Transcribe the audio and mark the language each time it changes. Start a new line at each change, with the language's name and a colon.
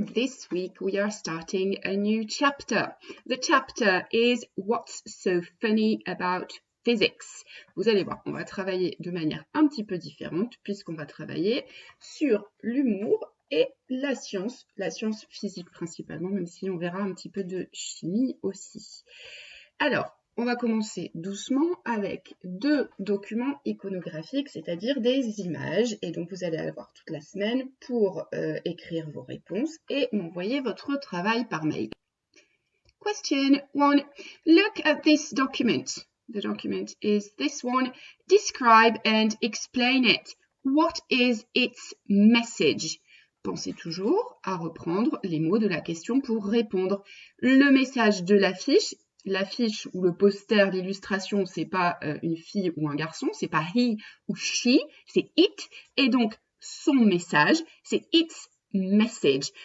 English: This week we are starting a new chapter. The chapter is What's so funny about physics?
French: Vous allez voir, on va travailler de manière un petit peu différente puisqu'on va travailler sur l'humour et la science physique principalement, même si on verra un petit peu de chimie aussi. Alors, on va commencer doucement avec deux documents iconographiques, c'est-à-dire des images. Et donc, vous allez avoir toute la semaine pour écrire vos réponses et m'envoyer votre travail par mail.
English: Question 1. Look at this document. The document is this one. Describe and explain it. What is its message?
French: Pensez toujours à reprendre les mots de la question pour répondre. Le message de l'affiche ou le poster, l'illustration, c'est pas une fille ou un garçon, c'est pas he ou she, c'est it. Et donc, son message, c'est
English: its message.